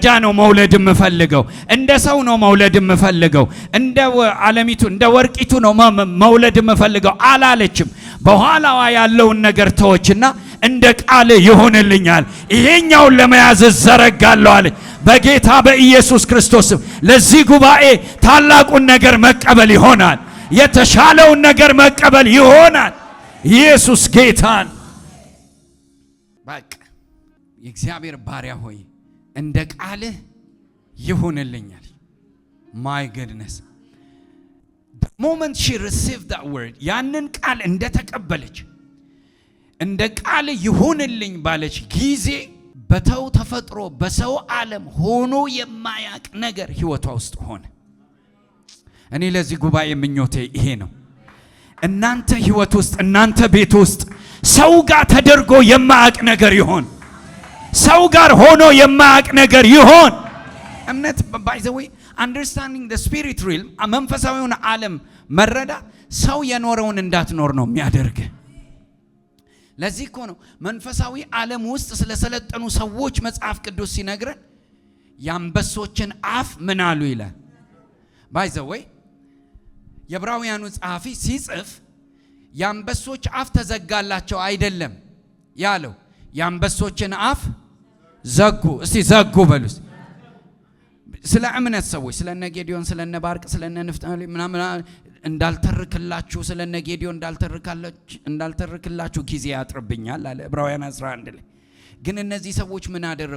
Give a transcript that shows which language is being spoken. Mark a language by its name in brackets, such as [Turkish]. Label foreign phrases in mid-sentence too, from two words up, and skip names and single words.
[Amharic] ነው መውለድ የምፈልገው፣ እንደ ሰው ነው መውለድ የምፈልገው፣ እንደ ዓለሚቱ እንደ ወርቂቱ ነው መውለድ የምፈልገው አላለችም። በኋላዋ ያለውን ነገር ተወችና እንደ ቃል ይሆንልኛል፣ ይሄኛውን ለመያዝ ዘረጋለሁ አለ። በጌታ በኢየሱስ ክርስቶስ ለዚህ ጉባኤ ታላቁን ነገር መቀበል ይሆናል። የተሻለውን ነገር መቀበል ይሆናል። ኢየሱስ ጌታን በቃ የእግዚአብሔር ባሪያ ሆይ እንደ ቃልህ ይሆንልኛል። [English] My goodness the moment she received that word [Amharic] ያንን ቃል እንደተቀበለች እንደ ቃል ይሆንልኝ ባለች ጊዜ በተው ተፈጥሮ በሰው ዓለም ሆኖ የማያቅ ነገር ህይወቷ ውስጥ ሆነ። እኔ ለዚህ ጉባኤ ምኞቴ ይሄ ነው። እናንተ ህይወት ውስጥ እናንተ ቤት ውስጥ ሰው ጋር ተደርጎ የማያቅ ነገር ይሆን፣ ሰው ጋር ሆኖ የማያቅ ነገር ይሆን። እምነት [English] by the way understanding the spirit realm [Amharic] መንፈሳዊውን ዓለም መረዳት ሰው የኖረውን እንዳትኖር ነው የሚያደርግ። ለዚህ እኮ ነው መንፈሳዊ ዓለም ውስጥ ስለሰለጠኑ ሰዎች መጽሐፍ ቅዱስ ሲነግረን የአንበሶችን አፍ ምን አሉ ይላል። [English] by the way [Amharic] የዕብራውያኑ ጸሐፊ ሲጽፍ የአንበሶች አፍ ተዘጋላቸው አይደለም ያለው፣ የአንበሶችን አፍ ዘጉ። እስቲ ዘጉ በሉስ። ስለ እምነት ሰዎች ስለነ ጌዲዮን ስለነ ባርቅ ስለነ ንፍታሌም ምናምን እንዳልተርክላችሁ ስለነ ጌዲዮን እንዳልተርክላችሁ ጊዜ ያጥርብኛል አለ ዕብራውያን 11 ላይ። ግን እነዚህ ሰዎች ምን አደረጉ?